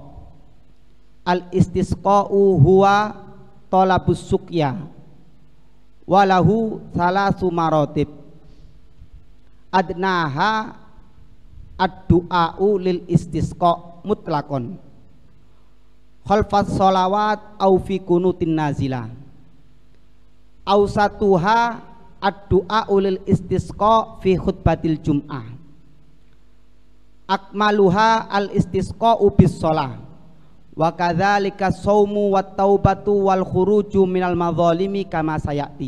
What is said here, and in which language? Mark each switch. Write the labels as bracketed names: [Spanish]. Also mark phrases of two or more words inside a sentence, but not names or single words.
[Arabic] الاستسقاء هو طلب السقيا وله ثلاث مراتب. أدناها الدعاء للاستسقاء مطلقا خلف الصلوات أو في قنوت النازلة أوسطها الدعاء للاستسقاء في خطبة الجمعة أكملها الاستسقاء بالصلاة وكذلك الصوم والتوبة والخروج من المظالم كما سيأتي.